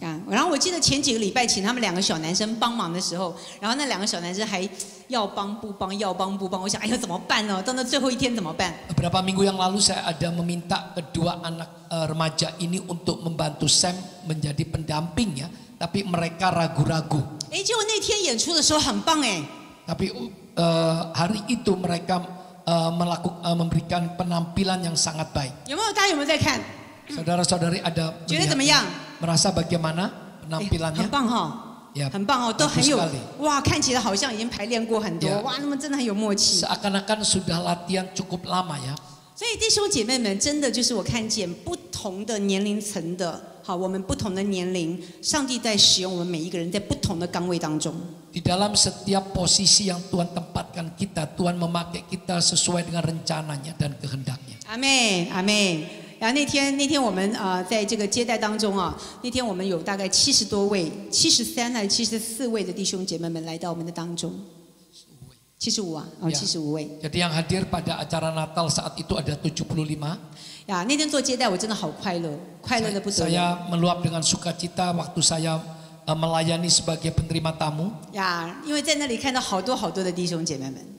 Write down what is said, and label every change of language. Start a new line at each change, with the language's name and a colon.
Chinese: 然后我记得前几个礼拜请他们2个小男生帮忙的时候，然后那2个小男生还要帮不帮，要帮不帮。我想，哎呀，怎么办呢？到那最后一天怎么办？
Indonesian: Beberapa minggu yang lalu saya ada meminta kedua anak remaja ini untuk membantu Sam menjadi pendampingnya, tapi mereka ragu-ragu.
Chinese: 结果那天演出的时候很棒哎。
Indonesian: Tapi hari itu mereka memberikan penampilan yang sangat baik.
Chinese: 大家有没有在看？
Indonesian: Saudara-saudari ada
Chinese: 觉得怎么样？
Indonesian: merasa bagaimana penampilannya?
Chinese: 很棒哈，很棒哦，都很有哇，看起来好像已经排练过很多，哇，他们真的很有默契。
Indonesian: Seakan-akan sudah latihan cukup lama ya.
Chinese: 所以弟兄姐妹们，真的就是我看见不同的年龄层的，好，我们不同的年龄，上帝在使用我们每一个人在不同的岗位当中。
Indonesian: Di dalam setiap posisi yang Tuhan tempatkan kita, Tuhan memakai kita sesuai dengan rencananya dan kehendaknya.
Chinese: 阿妹，阿妹。然后那天我们在这个接待当中啊，那天我们有大概70多位，73还是74位的弟兄姐妹们来到我们的当中。 75啊，75位。
Indonesian: Jadi yang hadir pada acara Natal saat itu ada 75.
Chinese: 呀，那天做接待我真的好快乐，快乐的不得了。
Indonesian: Saya meluap dengan sukacita waktu saya melayani sebagai penerima tamu.
Chinese: 呀，因为在那里看到好多的弟兄姐妹们。